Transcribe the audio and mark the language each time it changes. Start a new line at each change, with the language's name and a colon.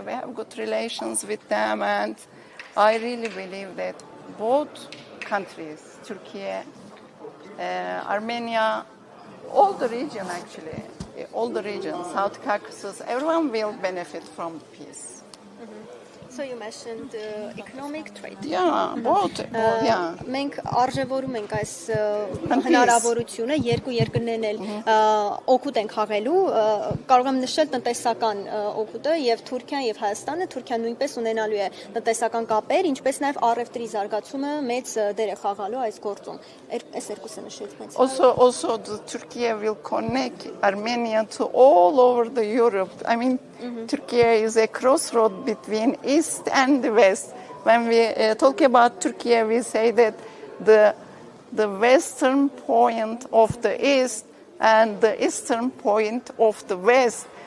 English: We have good relations with them, and I really believe that both countries, Turkey, Armenia, all the region actually, all the regions, South Caucasus, everyone will benefit from peace. So you mentioned economic trade. Yeah, both. Yeah.
Armenian: Մենք արժևորում ենք այս հնարավորությունը երկու երկրներն էլ օգուտ են խաղելու, կարող եմ նշել տնտեսական օգուտը եւ Թուրքիան եւ Հայաստանը, Թուրքիան նույնպես ունենալու է տնտեսական կապեր, ինչպես նաեւ առևտրի զարգացումը մեծ դեր է խաղալու այս գործում։ Այս երկուսը նշեց մեծ։
English: Also Turkey will connect Armenia to all over the Europe. I mean, Turkey is a crossroad between East and the West. When we talk about Turkey, we say that the western point of the East and the eastern point of the West.